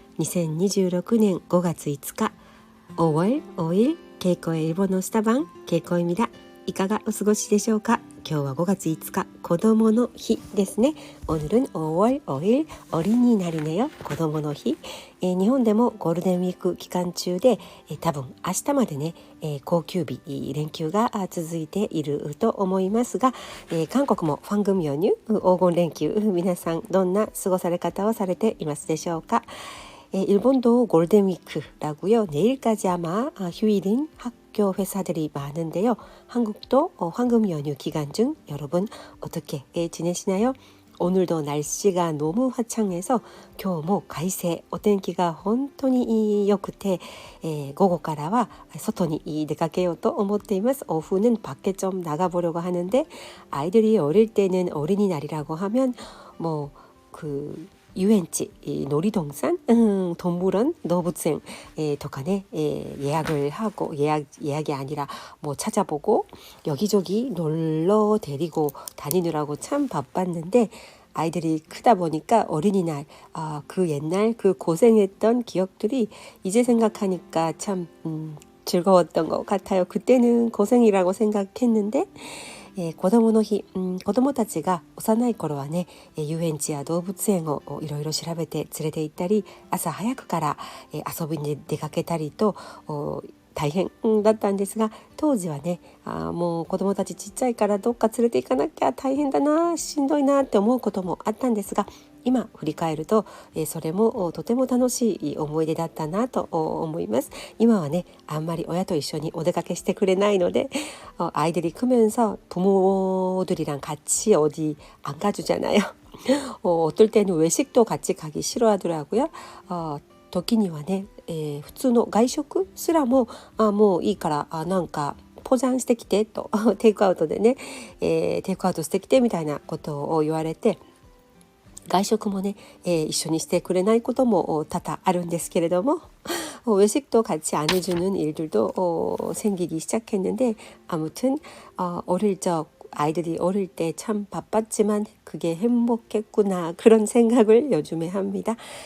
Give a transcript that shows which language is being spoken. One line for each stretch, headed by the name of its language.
Korean: 2026年5月5日 5월 5일 개코의 일본어 스타방 개코입니다.
Japanese: いかがお過ごしでしょうか。今日は5月5日子供の日ですね。
Korean: 오늘은 5월 5일 어린이날이네요.
Japanese: 子供の日、日本でもゴールデンウィーク期間中で、多分明日までね、公休日連休が続いていると思いますが、韓国もファングミョニュ黄金連休、皆さんどんな過ごされ方をされていますでしょうか。
Korean: 일본도 골든 위크라고요. 내일까지 아마 휴일인 학교 회사들이 많은데요. 한국도 황금 연휴 기간 중 여러분 어떻게 지내시나요? 오늘도 날씨가 너무 화창해서
Japanese: 今日も快晴、お天気が本当に良くて、午後からは外に出かけようと思っています。
Korean: 오후는 밖에 좀 나가보려고 하는데 아이들이 어릴 때는 어린이날이라고 하면遊園地、놀이동산, 동물원, 노부생 とかね、예약을 하고 예약이 아니라 찾아보고 여기저기 놀러 데리고 다니느라고 참 바빴는데 아이들이 크다 보니까 어린이날 그 옛날 그 고생했던 기억들이 이제 생각하니까 참 즐거웠던 것 같아요. 그때는 고생이라고 생각했는데
Japanese: 子供の日、子供たちが幼い頃はね、遊園地や動物園をいろいろ調べて連れて行ったり、朝早くから、遊びに出かけたりと大変だったんですが、当時はね、もう子供たちちっちゃいからどっか連れて行かなきゃ大変だな、しんどいなって思うこともあったんですが、今振り返ると、それもとても楽しい思い出だったなと思います。今はね、あんまり親と一緒にお出かけしてくれないので,
Korean: 아이들이 크면서 부모들이랑 같이 어디 안 가주잖아요. 어떨 때는 외식도 같이 가기 싫어하더라고요.
Japanese: 時にはね、普通の外食すらももういいからなんかポジャンしてきてとテイクアウトでね、テイクアウトしてきてみたいなことを言われて、外食もね、一緒にしてくれないことも多々あるんですけれども
Korean: 외식도 같이 안 해주는 일들도 생기기 시작했는데 아무튼 어릴 적 아이들이 어릴 때 참 바빴지만 그게 행복했구나 그런 생각을 요즘에 합니다.